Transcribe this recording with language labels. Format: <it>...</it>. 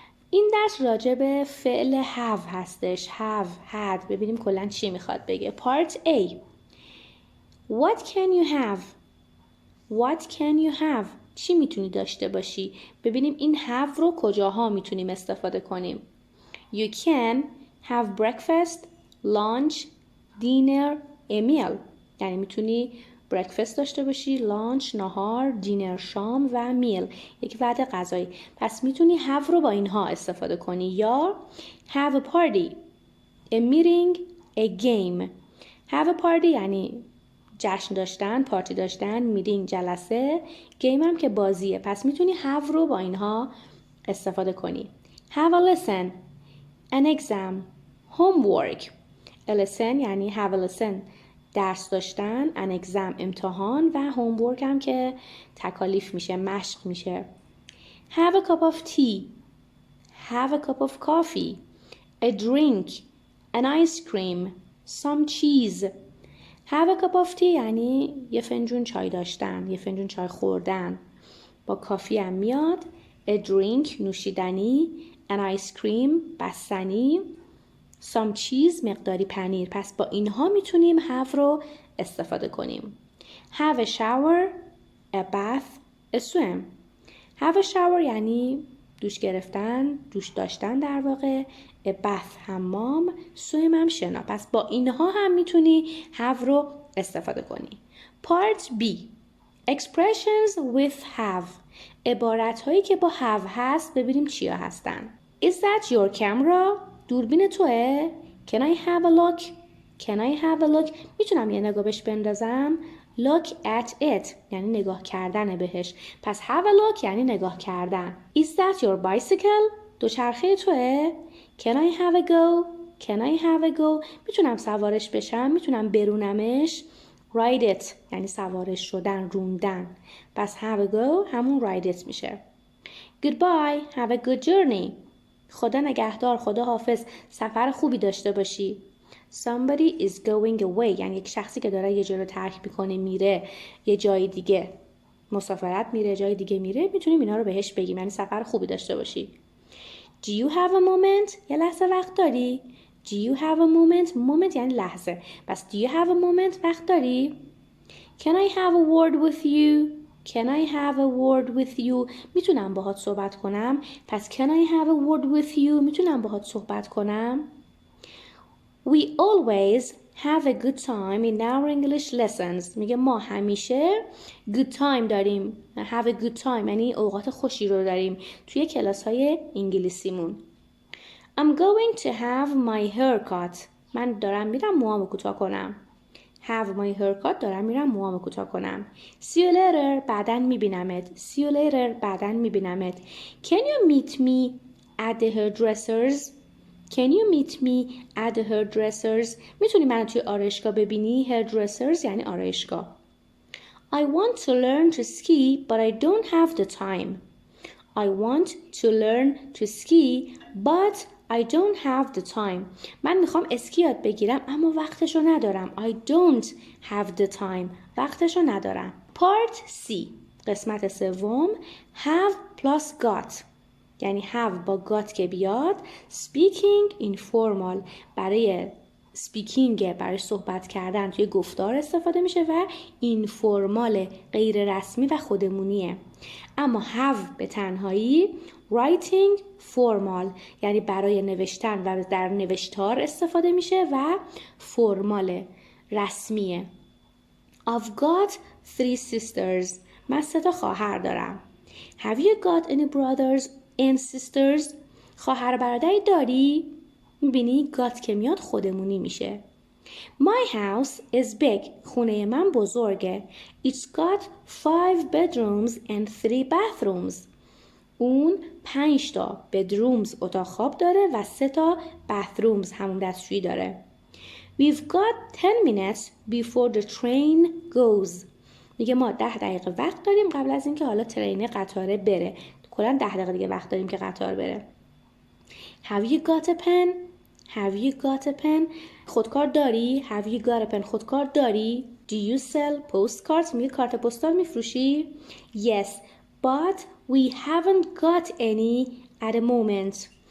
<fa>این درس راجع به فعل have هستش.</fa> <en>have، had.</en> <fa>ببینیم کلاً چی میخواد بگه.</fa> <en>Part A. What can you have? What can you have?</en> <fa>چی میتونی داشته باشی؟ ببینیم این have رو کجاها میتونیم استفاده کنیم.</fa> <en>You can have breakfast, lunch, dinner, a meal.</en> <fa>یعنی میتونی breakfast داشته باشی، لانچ، نهار، دینر، شام و میل، یک وعده غذایی. پس میتونی have رو با اینها استفاده کنی.</fa> <en>یا have a party, a meeting, a game.</en> <fa>have a party یعنی جشن داشتن، پارتی داشتن، میتینگ جلسه، گیم هم که بازیه. پس میتونی have رو با اینها استفاده کنی.</fa> <en>have a lesson, an exam, homework.</en> <fa>a lesson یعنی have a lesson درس داشتن، an exam امتحان و homework هم که تکالیف میشه، مشق میشه.</fa> <en>have a cup of tea, have a cup of coffee, a drink, an ice cream, some cheese.</en> <fa>have a cup of tea یعنی یه فنجون چای داشتن، یه فنجون چای خوردن، با کافی هم میاد.</fa> <en>a drink نوشیدنی، an ice cream بستنی، some cheese مقداری پنیر.</en> <fa>پس با اینها میتونیم have رو استفاده کنیم.</fa> <en>have a shower, a bath, a swim.</en> <fa>have a shower یعنی دوش گرفتن، دوش داشتن در واقع. a bath حمام، swim هم شنا. پس با اینها هم میتونی have رو استفاده کنی.</fa> <en>part B. expressions with have.</en> <fa>عبارت هایی که با have هست ببینیم چیا هستن.</fa> <en>Is that your camera?</en> <fa>دوربین توه؟</fa> <en>Can I have a look? Can I have a look?</en> <fa>میتونم یه نگاه بهش بندازم؟</fa> <en>Look at it</en> <fa>یعنی نگاه کردن بهش. پس have a look یعنی نگاه کردن.</fa> <en>Is that your bicycle?</en> <fa>دوچرخه توه؟</fa> <en>Can I have a go? Can I have a go?</en> <fa>میتونم سوارش بشم؟ میتونم برونمش؟</fa> <en>Ride it</en> <fa>یعنی سوارش شدن، روندن.</fa> <en>پس have a go همون ride it میشه. Goodbye, have a good journey.</en> <fa>خدا نگهدار، خدا حافظ، سفر خوبی داشته باشی.</fa> <en>Somebody is going away</en> <fa>یعنی یک شخصی که داره یه جا رو ترک میکنه، میره یه جای دیگه، مسافرت میره، جای دیگه میره. میتونیم اینا رو بهش بگیم، یعنی سفر خوبی داشته باشی.</fa> <en>Do you have a moment?</en> <fa>یه لحظه وقت داری؟</fa> <en>Do you have a moment?</en> <fa>moment یعنی لحظه.</fa> <en>پس do you have a moment</en> <fa>وقت داری؟</fa> <en>Can I have a word with you? Can I have a word with you?</en> <fa>میتونم باهات صحبت کنم؟</fa> <en>پس can I have a word with you؟ میتونم باهات صحبت کنم؟ We always have a good time in our English lessons.</en> <fa>میگه ما همیشه good time داریم. have a good time یعنی اوقات خوشی رو داریم توی کلاس های انگلیسیمون.</fa> <en>I'm going to have my haircut.</en> <fa>من دارم میرم موامو کوتاه کنم.</fa> <en>have my haircut</en> <fa>دارم میرم موامو کوتاه کنم.</fa> <en>See you later</en> <fa>بعداً میبینمت.</fa> <en>See you later بعداً میبینمت. Can you meet me at the hairdressers? Can you meet me at the hairdressers?</en> <fa>میتونی منو توی آرایشگاه ببینی؟ hairdressers یعنی آرایشگاه.</fa> <en>I want to learn to ski but I don't have the time. I want to learn to ski but I don't have the time.</en> <fa>من میخوام اسکی یاد بگیرم اما وقتشو ندارم.</fa> <en>I don't have the time.</en> <fa>وقتشو ندارم.</fa> <en>Part C.</en> <fa>قسمت سوم.</fa> <en>have plus got.</en> <fa>یعنی have با got که بیاد.</fa> <en>Speaking informal.</en> <fa>برای speaking برای صحبت کردن توی گفتار استفاده میشه و informal غیر رسمی و خودمونیه. اما have به تنهایی writing formal یعنی برای نوشتن و در نوشتار استفاده میشه و فرمال رسمیه.</fa> <en>I've got 3 sisters.</en> <fa>من 3 تا خواهر دارم.</fa> <en>Have you got any brothers and sisters?</en> <fa>خواهر برادری داری؟ میبینی got که میاد خودمونی میشه.</fa> <en>My house is big.</en> <fa>خونه من بزرگه.</fa> <en>It's got 5 bedrooms and 3 bathrooms.</en> <fa>اون 5 تا bedrooms اتاق خواب داره و 3 تا bathrooms همون دستشویی داره.</fa> <en>We've got 10 minutes before the train goes.</en> <fa>میگه ما 10 دقیقه وقت داریم قبل از اینکه حالا ترین قطاره بره. کلاً 10 دقیقه دیگه وقت داریم که قطار بره.</fa> <en>Have you got a pen? Have you got a pen?</en> <fa>خودکار داری؟</fa> <en>Have you got a pen? خودکار داری؟ Do you sell postcards?</en> <fa>میگه کارت پستال میفروشی؟</fa> <en>Yes, but we haven't got any at the moment.</en>